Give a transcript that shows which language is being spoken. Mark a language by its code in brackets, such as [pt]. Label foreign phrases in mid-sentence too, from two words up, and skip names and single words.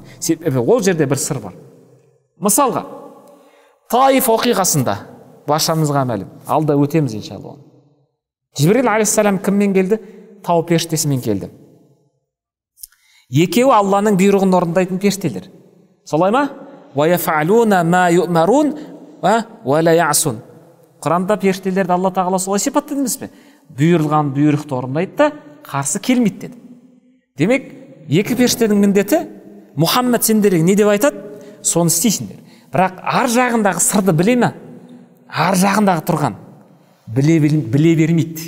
[kk] Себебі ол жерде бір сыр бар. Мысалға, Таиф оқиғасында баршамызға мәлім. Алда өтеміз иншалла. Жибрил алейхиссалам кіммен келді? Тау періштесімен келді. Екеуі Алланың бұйрығын орындайтын періштелер. Солай ма? [ar] ويفعلون ما يؤمرون ولا يعصون. [kk] Құранда періштелерді Алла тағала солай сипаттады емес пе? Бұйырылған бұйрықты орындайды да қарсы келмейді деді. Демек, екі періштенің міндеті Мұхаммед сендерге не деп айтады, соны істейсіңдер. Бірақ ар жағындағы сырды біле ме? Ар жағындағы тұрған біле бермейді.